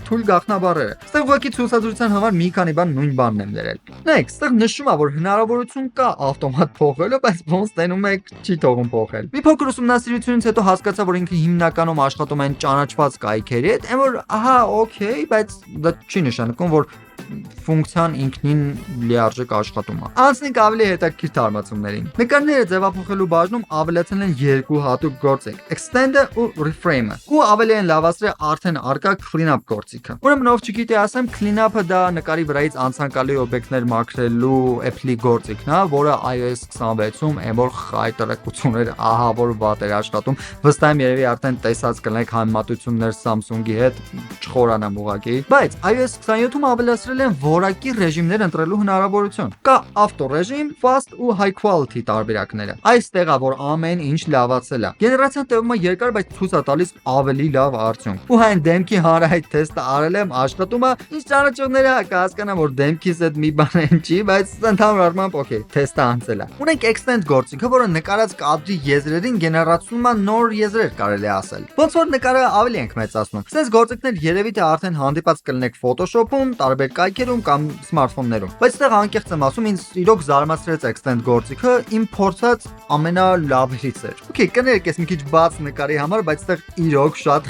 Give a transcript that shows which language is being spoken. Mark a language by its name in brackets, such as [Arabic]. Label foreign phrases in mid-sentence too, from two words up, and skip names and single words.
[Armenian] թույլ գաղտնաբառերը։ Ստեղ ուղղակի ցուցադրության համար մի քանի բան նույն բանն եմ դրել։ Նայեք, ստեղ նշում է, որ հնարավորություն կա ավտոմատ փոխելու, բայց ոնց տենում եք չի թողում փոխել։ Մի փոքր ուսումնասիրությունից հետո հասկացա, որ ինքը հիմնականում աշխատում են ճանաչված կայքերի հետ, այն որ ահա, օքեյ, բայց դա չի նշանակում, որ ֆունկցիան ինքնին լիարժեք աշխատում է։ Անցնենք ավելի հետաքրքիր թարմացումներին։ Նկարները ձևափոխելու բաժնում ավելացել են երկու հատուկ գործիք՝ extend-ը ու reframe-ը, ու ավելի են լավացրել արդեն առկա clean-up գործիքը։ Ուրեմն ով չգիտի, ասեմ, clean-up-ը դա նկարի վրայից անցանկալի օբյեկտներ մաքրելու Apple-ի գործիքն է, որը iOS 26-ում եմոր խայտարակություններ ահավոր վատ էր աշխատում։ Վստահ եմ երևի արդեն տեսած կլինեք համեմատություններ Samsung-ի հետ, չխորանամ ուղղակի։ Բայց iOS 27-ում ավելացրել են որակի ռեժիմներ ընտրելու հնարավորություն։ Կա auto ռեժիմ, fast ու [English] high quality [Armenian] տարբերակները։ Այստեղ է, որ ամեն ինչ լավացել է։ Գեներացիան տևում է երկար, բայց ցույց է տալիս ավելի լավ արդյունք։ Ու հայն դեմքի հանրահայտ թեստը արել եմ, աշխատում է։ Ինչ ճանաչողները կհասկանան, որ դեմքից այդ մի բան են չի, բայց ընդհանուր առմամբ օքեյ, թեստը անցել է։ Ունենք extend գործիքը, որը նկարած կադրի եզրերին գեներացնում է նոր եզրեր, կարելի է ասել։ Ոնց որ նկարը ավելի ենք մեծացնում։ Սենց գործիքներ երևի թե արդեն հանդիպած կլինեք Photoshop-ում, տարբեր կայքերում կամ սմարթֆոններում։ Բայց այդտեղ անկեղծ եմ ասում, ինձ իրոք զարմացրեց extend գործիքը, իմ փորձած ամենալավերից էր։ Okay, կներեք, ես մի քիչ բաց նկարի համար, բայց այդտեղ իրոք շատ